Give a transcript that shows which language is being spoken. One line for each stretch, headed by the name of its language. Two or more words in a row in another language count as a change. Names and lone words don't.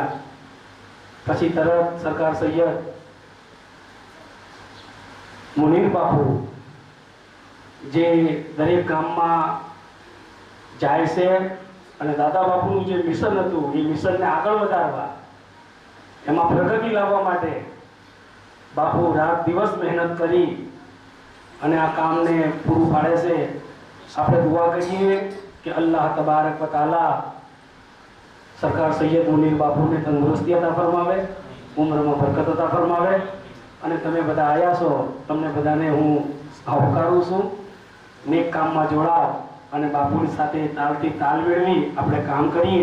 Gujarati: પછી તરત સરકાર સૈયદ મુનીર બાપુ જે દરેક ગામમાં જાય છે અને દાદા બાપુનું જે મિશન હતું એ મિશનને આગળ વધારવા, એમાં પ્રગતિ લાવવા માટે બાપુ રાત દિવસ મહેનત કરી અને આ કામને પૂરું પાડે છે. આપણે દુઆ કરીએ
Hindi: कि अल्लाह
Arabic: تبارك وتعالى
Hindi: सरकार सैयद मुनीर बापू ने तंदुरुस्ती अता फरमावे, उम्र में बरकत अता फरमावे.
Gujarati: અને તમે બધા આવ્યા છો, તમને બધાને હું આવકારું છું. નેક કામમાં જોડાવ અને બાપુની સાથે તાલથી તાલ મેળવી આપણે કામ કરીએ.